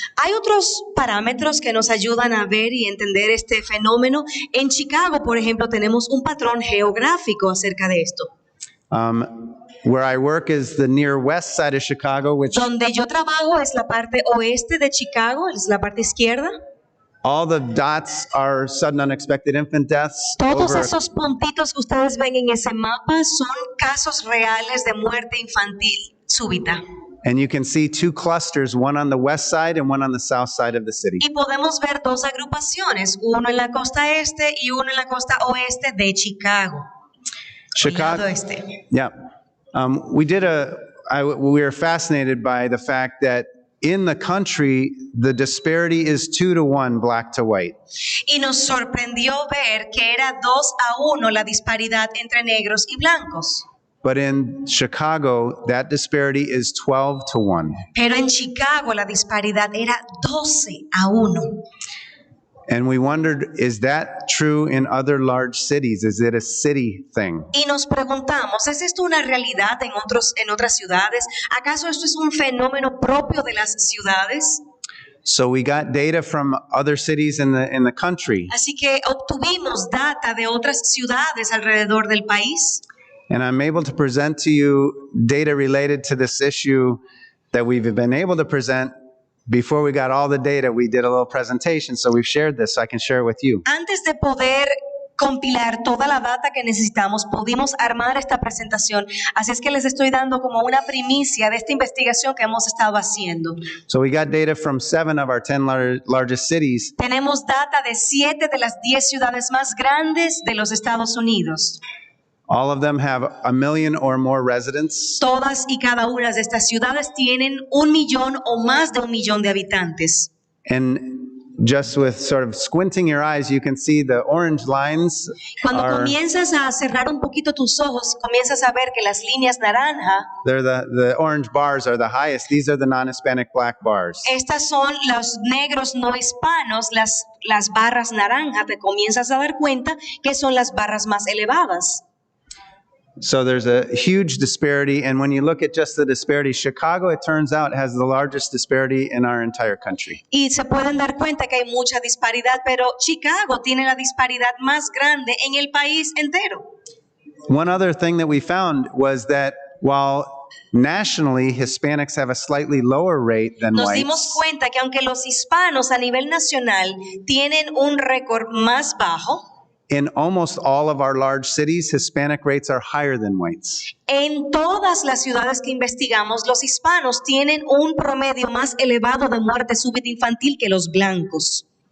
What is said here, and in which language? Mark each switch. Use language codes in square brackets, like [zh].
[es] Hay otros parámetros que nos ayudan a ver y entender este fenómeno. En Chicago, por ejemplo, tenemos un patrón geográfico acerca de esto. [en] Where I work is the near west side of Chicago, which [es] Donde yo trabajo es la parte oeste de Chicago, es la parte izquierda. [en] all the dots are sudden unexpected infant deaths. [es] Todos [en] Over, [es] esos puntitos que ustedes ven en ese mapa son casos reales de muerte infantil súbita. [en] and you can see two clusters, one on the west side and one on the south side of the city. [es] Y podemos ver dos agrupaciones, uno en la costa este y uno en la costa oeste de Chicago. El lado este. [en] Yeah. We were fascinated by the fact that in the country, the disparity is 2-to-1 black to white. [es] Y nos sorprendió ver que era 2-1 la disparidad entre negros y blancos. [en] But in Chicago, that disparity is 12-to-1. [es] Pero en Chicago la disparidad era 12-1. [en] And we wondered, is that true in other large cities? Is it a city thing? [es] Y nos preguntamos, ¿es esto una realidad en otras ciudades? ¿Acaso esto es un fenómeno propio de las ciudades? [en] So we got data from other cities in the country. [es] Así que obtuvimos data de otras ciudades alrededor del país. [en] And I'm able to present to you data related to this issue that we've been able to present. Before we got all the data, we did a little presentation, so we've shared this, so I can share it with you. [es] Antes de poder compilar toda la data que necesitamos, pudimos armar esta presentación. Así es que les estoy dando como una primicia de esta investigación que hemos estado haciendo. [en] So we got data from 7 of our 10 largest cities. [es] Tenemos data de 7 de las 10 ciudades más grandes de los Estados Unidos. [en] All of them have 1 million or more residents. [es] Todas y cada una de estas ciudades tienen 1 millón o más de 1 millón de habitantes. [en] And just with sort of squinting your eyes, you can see the orange lines [es] Cuando [en] are, [es] comienzas a cerrar un poquito tus ojos, comienzas a ver que las líneas naranja, [en] they're the orange bars are the highest. These are the non-Hispanic black bars. [es] estas son los negros no hispanos, las barras naranja, te comienzas a dar cuenta que son las barras más elevadas. [en] So there's a huge disparity, and when you look at just the disparity, Chicago, it turns out, has the largest disparity in our entire country. [es] Y se pueden dar cuenta que hay mucha disparidad, pero Chicago tiene la disparidad más grande en el país entero. [en] One other thing that we found was that while nationally Hispanics have a slightly lower rate than [es] Nos dimos [en] whites, [es] cuenta que aunque los hispanos a nivel nacional tienen un récord más bajo, [en] in almost all of our large cities, Hispanic rates are higher than whites. [es] en todas las ciudades que investigamos, los hispanos tienen un promedio más elevado de muerte súbita infantil que los blancos.